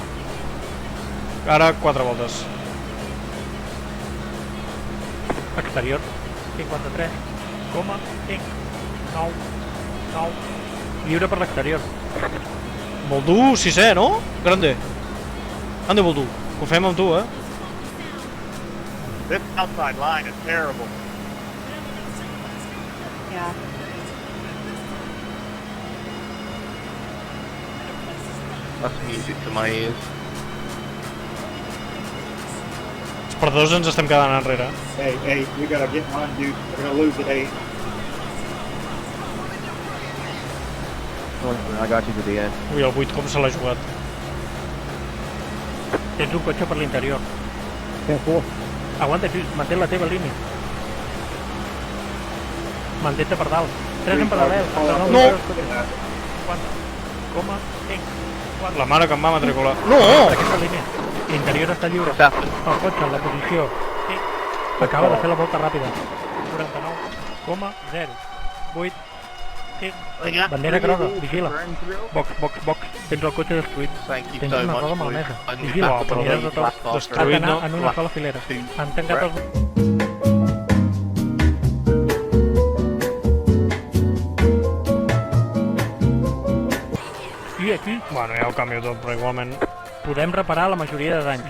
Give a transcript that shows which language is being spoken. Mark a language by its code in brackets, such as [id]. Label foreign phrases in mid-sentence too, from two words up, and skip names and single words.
[ca] Ara 4 voltes. Exterior. 53,5. 9. Lliure per l'exterior. Boldú, sisè, no? [es] Grande. Ande, [ca] Boldú. Confiem en tu, eh? [en] This outside line is terrible. Yeah. That's music to my ears. [ca] Els perdedors ens estem quedant enrere. [en] Hey, we gotta get on, dude. We're gonna lose at 8. I got you to the end. [ca] Ui, el 8 com se l'ha jugat. Tens un cotxe per l'interior. Aguanta, manté la teva línia. Mantén-te per dalt. 3 en paral·lel. No! 4,5. La mare que em va matricular. No! Aquesta línia. L'interior està lliure. El cotxe en la posició. Acaba de fer la volta ràpida. 49,08. Bandera groga, vigila. Box. Tens el cotxe destruït. [en] Thank you [ca] Tens [en] so [ca] una [en] much [ca] roda [en] for [ca] malmesa. [en] unpacking [ca] Vigila, [en] the [ca] banderes de tot. [en] blast off. [ca] Han d'anar en una sola filera. Han tancat els... I aquí Bueno, ja ho canvio tot, però igualment... podem reparar la majoria de danys.